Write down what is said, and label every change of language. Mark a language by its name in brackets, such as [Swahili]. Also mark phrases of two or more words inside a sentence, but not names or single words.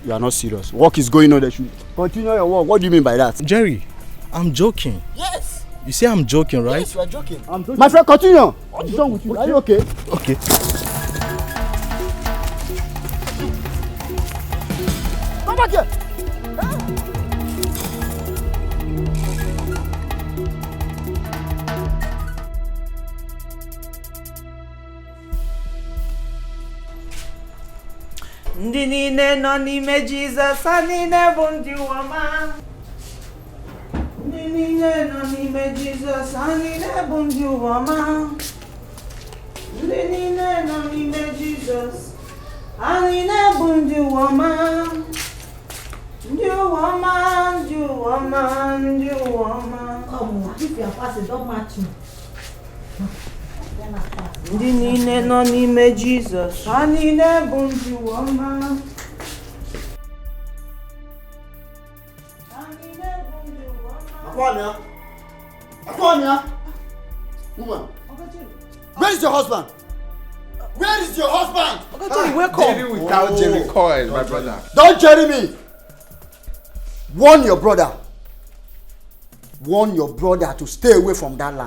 [English] You are not serious. Work is going on. They should continue your work. What do you mean by that? Jerry, I'm joking. Yes. You say I'm joking, right? Yes, you are joking. I'm joking. My friend, continue. What is wrong with you? Are you okay? Okay. Come back here. [Igbo] Ndị niile nọ n'ime Jizọs, ha niile bụ ndị ụwa. Ndị niile nọ n'ime Jizọs, ha niile bụ ndị ụwa. Ndị niile nọ n'ime Jizọs, ha niile bụ ndị ụwa. Ndị ụwa, ndị ụwa, ndị ụwa. [English] Come, if you are fasting, don't match me. [Igbo] Ndị niile nọ n'ime Jizọs, ha niile bụ ndị ụwa. Akwamia! [English] Woman! Where is your husband? Where is your husband? Jerry without Jerry Coil, my brother. Don't Jerry me! Warn your brother. Warn your brother to stay away from that land.